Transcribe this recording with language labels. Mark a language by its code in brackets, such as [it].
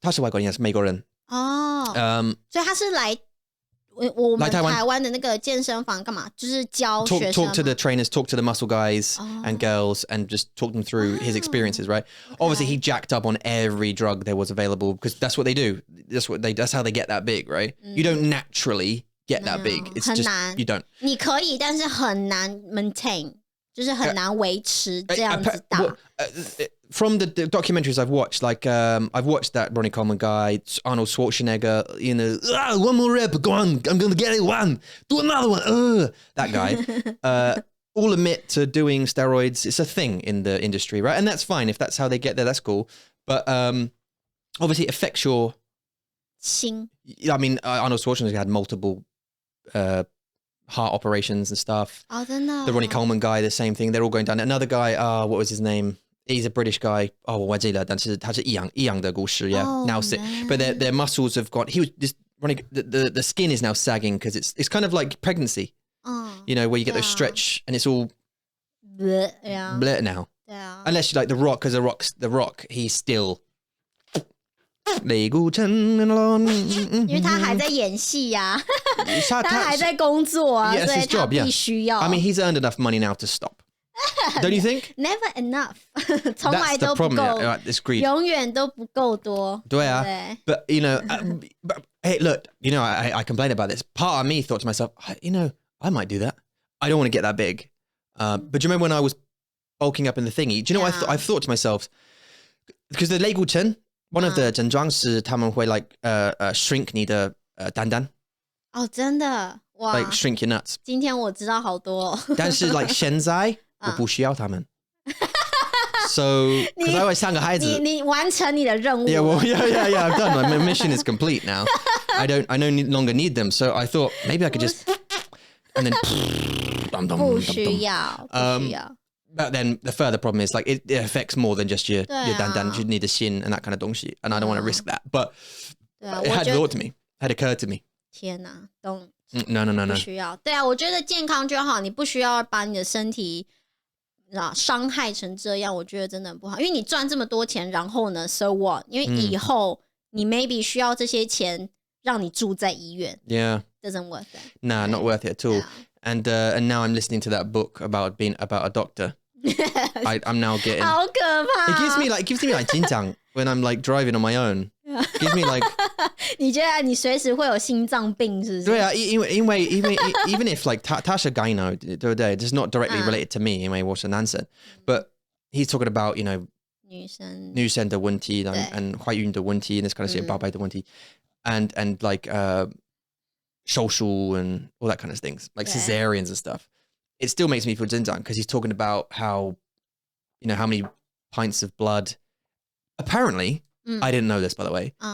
[zh] 他是外国人，也是美国人。所以他是来我们台湾的那个健身房干嘛？就是教学生 [en] talk to the trainers, talk to the muscle guys and girls, and just talk them through his experiences. Right? Obviously, he jacked up on every drug there was available because that's what they do. That's how they get that big, right? You don't naturally get that big. It's just you don't. [zh] 你可以，但是很难 maintain， 就是很难维持这样子大。 [en] From the documentaries I've watched, like I've watched that Ronnie Coleman guy, Arnold Schwarzenegger, you know, one more rep, go on, I'm going to get it, one, do another one, that guy. All admit to doing steroids. It's a thing in the industry, right? And that's fine. If that's how they get there, that's cool. But obviously it affects your... [zh] 心. [en] I mean, Arnold Schwarzenegger had multiple heart operations and stuff. [zh] Oh, 真的。 [en] The Ronnie Coleman guy, the same thing. They're all going down. Another guy, what was his name? He's a British guy. [zh] Oh, 我记得，但是他是一样的故事 yeah. [en] Now sick. But their muscles have got. He was just running. The skin is now sagging because it's kind of like pregnancy. You know, where you get those stretch and it's all bleh now. Unless you like The Rock, because The Rock, he's still. [zh] 类固醇因为他还在演戏呀，他还在工作啊，所以他必须要。 [en] I mean, he's earned enough money now to stop. Don't you think? Never enough. [zh] 从来都不够，永远都不够多。对啊，对。 [en] But you know, but, hey, look, you know, I complain about this. Part of me thought to myself, you know, I might do that. I don't want to get that big. But do you remember when I was bulking up in the thingy? Do you know what I thought to myself? Because the 类固醇 [zh] One of the 症状是他们会 [en] like shrink [zh] 你的蛋蛋。哦，真的哇 [en] like shrink your nuts. [zh] 今天我知道好多哦。但是 like 现在我不需要他们。 [en] So, because I always [zh] 像个孩子。你完成你的任务。 [en] Yeah, well, yeah. I've done. My mission is complete now. I no longer need them. So I thought maybe I could just and then. [zh] 不需要。 [en] But then the further problem is like it affects more than just your dandan. You need the shin and that kind of 东西 and I don't want to risk that. But it had thought to me, had occurred to me. [zh] 天哪， [en] don't no. [zh] 不需要。对啊，我觉得健康就好，你不需要把你的身体伤害成这样，我觉得真的很不好。因为你赚这么多钱，然后呢 ， [en] so what？ [zh] 因为以后你 maybe 需要这些钱让你住在医院。 [en] Yeah. Doesn't worth it. Nah, not worth it at all. Yeah. And now I'm listening to that book about a doctor. I'm now getting. [zh] 好可怕。 [en] It gives me like 紧张 when I'm like driving on my own. Gives me like. [zh] 你觉得你随时会有心脏病是不是？对啊，因为 [en] even if like [zh] 他是 gyno 对不对？ [en] It's not directly related to me [zh] 因为我是男生 [en] but he's talking about you know [zh] 女生的问题 [en] and [zh] 怀孕的问题 [en] and this kind of shit [zh] 宝贝的问题 [en] and like 手术 and all that kind of things like cesareans and stuff. It still makes me feel 紧张 because he's talking about how you know how many pints of blood apparently I didn't know this by the way.